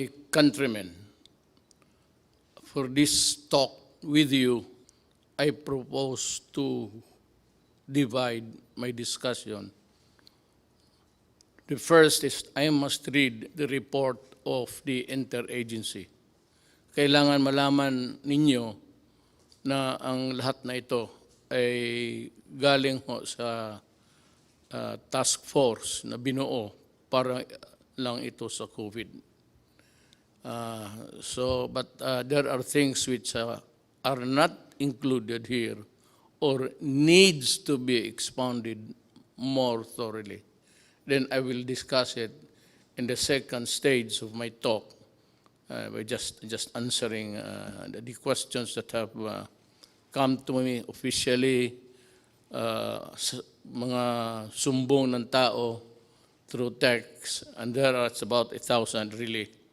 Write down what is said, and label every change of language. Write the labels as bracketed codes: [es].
[en] countrymen, for this talk with you, I propose to divide my discussion. The first is I must read the report of the interagency. [tl] Kailangan malaman ninyo na ang lahat na ito ay galing ho sa task force na binuo para lang ito sa COVID. [en] But there are things which are not included here or needs to be expounded more thoroughly. Then I will discuss it in the second stage of my talk by just answering the questions that have come to me officially, [tl] mga sumbong ng tao [en] through text, and there are about 1,000 really.